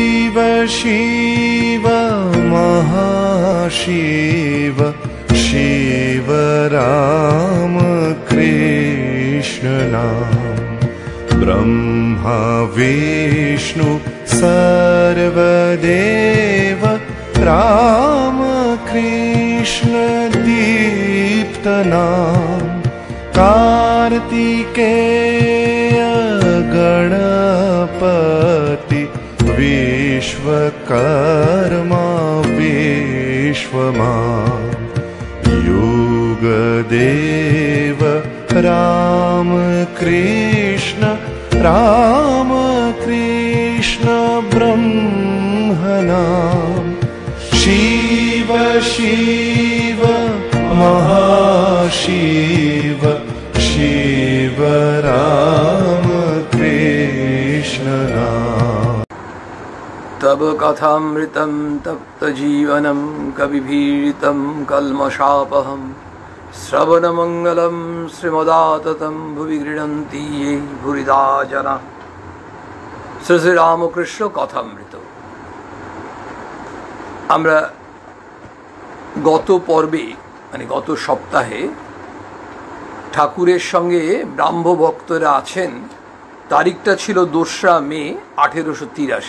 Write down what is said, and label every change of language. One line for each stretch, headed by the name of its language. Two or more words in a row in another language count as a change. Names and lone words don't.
Sanskrit: शिव महाशिव शिव राम कृष्ण नाम ब्रह्मा विष्णु सर्वदेव राम कृष्ण दीप्त नाम कार्तिकेय गणपति विश्वकर्मा विश्वमा युगदेव राम कृष्ण ब्रह्मनाम शिव शिव महाशिव शिव राम कृष्ण नाम। तब कथामृतं तप्त जीवनं कविभीडितं कल्मषापहं श्रवणमंगलं श्रीमदाततं भुवि गृह्णन्ति ये भूरिदा जना।
Bangla: শ্রী শ্রী রামকৃষ্ণ কথামৃত। আমরা গত পর্বে মানে গত সপ্তাহে ঠাকুরের সঙ্গে ব্রাহ্ম ভক্তরা আছেন, তারিখটা ছিল 2রা মে 1883।